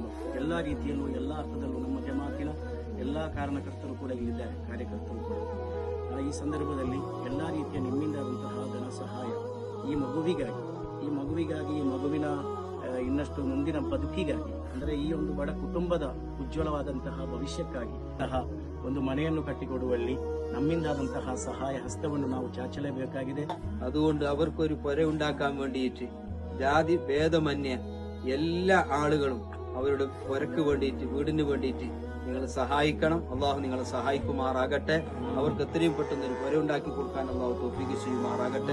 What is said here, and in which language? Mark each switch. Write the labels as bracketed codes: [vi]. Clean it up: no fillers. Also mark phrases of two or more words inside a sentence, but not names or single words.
[kn] ಎಲ್ಲ ರೀತಿಯಲ್ಲೂ, ಎಲ್ಲ ಅರ್ಥದಲ್ಲೂ ನಮ್ಮ ಜಮಾತಿನ ಎಲ್ಲ ಕಾರಣಕರ್ತರು ಕೂಡ ಇಲ್ಲಿದ್ದಾರೆ, ಕಾರ್ಯಕರ್ತರು ಕೂಡ. ಈ ಸಂದರ್ಭದಲ್ಲಿ ಎಲ್ಲ ರೀತಿಯ ನಿಮ್ಮಿಂದಾದಂತಹ ಧನ ಸಹಾಯ ಈ ಮಗುವಿಗಾಗಿ, ಈ ಮಗುವಿನ ಇನ್ನಷ್ಟು ಮುಂದಿನ ಬದುಕಿಗಾಗಿ, ಅಂದರೆ ಈ ಒಂದು ಬಡ ಕುಟುಂಬದ ಉಜ್ವಲವಾದಂತಹ ಭವಿಷ್ಯಕ್ಕಾಗಿ ಒಂದು ಮನೆಯನ್ನು ಕಟ್ಟಿಕೊಡುವಲ್ಲಿ നമ്മിಂದಾದಂತಹ സഹായ ഹസ്തವನ್ನು ನಾವು ಚಾಚಲೇಬೇಕಾಗಿದೆ. [ml] അതുകൊണ്ട് അവർക്കൊരു പുര ഉണ്ടാക്കാൻ വേണ്ടിയിട്ട് ജാതി ഭേദമന്യേ എല്ലാ ആളുകളും അവരുടെ പുരക്ക് വേണ്ടിയിട്ട്, വീടിന് വേണ്ടിയിട്ട് നിങ്ങൾ സഹായിക്കണം. അള്ളാഹു നിങ്ങളെ സഹായിക്കുമാറാകട്ടെ. അവർക്ക് എത്രയും പെട്ടെന്ന് ഒരു പുര ഉണ്ടാക്കി കൊടുക്കാൻ അള്ളാഹു തൗഫീഖ് ചെയ്യുമാറാകട്ടെ.